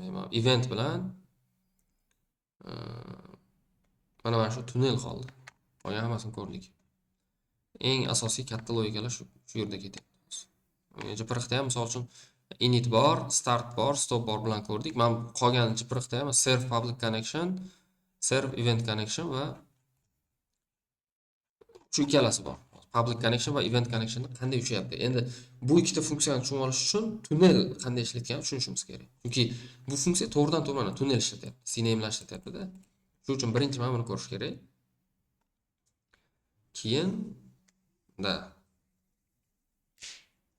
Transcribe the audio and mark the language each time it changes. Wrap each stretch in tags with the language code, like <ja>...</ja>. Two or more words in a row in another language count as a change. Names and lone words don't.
<uz>Men event bilan e, mana shu tunnel qoldi. Qolgan hammasini ko'rdik. Eng asosiy katta logikalar shu yerda ketyapti. Jipiriqda ham misol uchun init bor, start bor, stop bor bilan ko'rdik. Men qolgan jipiriqda ham</uz> <en>serve public connection, serve event connection</en> <uz>va shu ikkalasi bor.</uz> <en>Public connection</en> <uz>va</uz> <en>event connection</en> <uz>qanday ushlayapti? Endi bu ikkita funksiyani tushunib olish uchun tunnel qanday ishlatganini tushunishimiz kerak. Chunki bu funksiya to'g'ridan-to'g'ri tunnel ishlatyapti, CNAME bilan ishlatyapti-da. Shuning uchun birinchi mana buni ko'rish kerak. Keyin mana shunaqa.</uz>